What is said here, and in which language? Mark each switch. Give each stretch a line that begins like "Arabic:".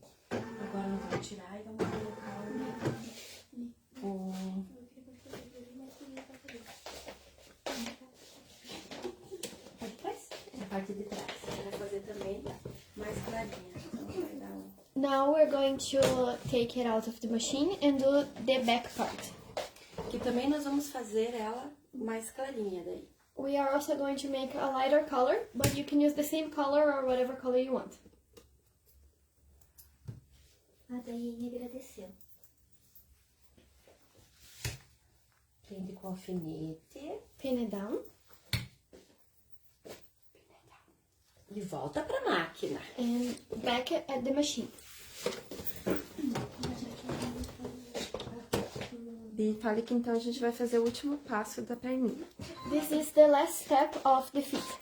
Portuguese: Agora nós vamos tirar e vamos colocar o... Pode trás? A parte de trás. Eu vou fazer também mais clarinha. Então vai dar um...
English: Now we're going to take it out of the machine and do the back part.
Portuguese: Que também nós vamos fazer ela mais clarinha daí.
English: We are also going to make a lighter color, but you can use the same color or whatever color you want.
Portuguese: A Daiane agradeceu. Prende com alfinete.
English: Pin it down.
Portuguese: E volta pra máquina.
English: And back at the machine.
Portuguese: E fale que então a gente vai fazer o último passo da perninha,
English: This is the last step of the feet.